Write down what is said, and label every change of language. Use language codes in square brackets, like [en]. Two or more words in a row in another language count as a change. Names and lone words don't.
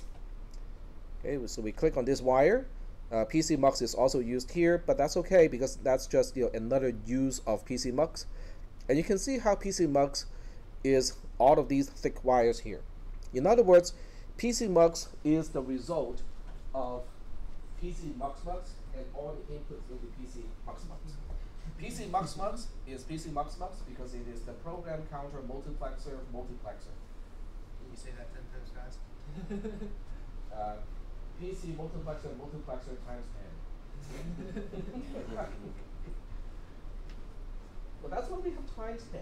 [en] Okay, so we click on this wire. PC mux is also used here, but that's okay because that's just another use of PC mux. And you can see how PC mux is all of these thick wires here. In other words, PC mux is the result of PC mux mux and all the inputs into PC mux mux. PC mux mux is PC mux mux because it is the program counter multiplexer multiplexer. Can you say that 10 times fast? PC multiplexer multiplexer times 10. But that's why we have times 10.